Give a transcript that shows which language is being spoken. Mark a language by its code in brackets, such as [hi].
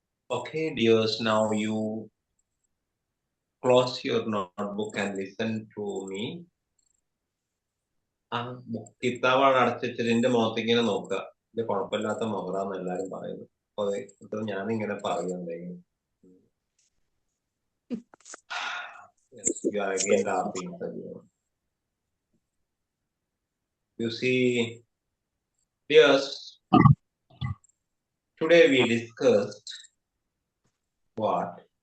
[en] Okay, dears, now you close your notebook and listen to me. [ml] കിതാബാണ് അടച്ചിട്ട് എന്റെ മുഖത്തേക്ക് ഇങ്ങനെ നോക്കുക. ഇത് കുഴപ്പമില്ലാത്ത മുഖറാന്ന് എല്ലാരും പറയുന്നു. അതെ ഇത് ഞാനിങ്ങനെ പറയുന്നുണ്ടെങ്കിൽ [en] yes, you are again laughing. You see, yes, today we discussed what?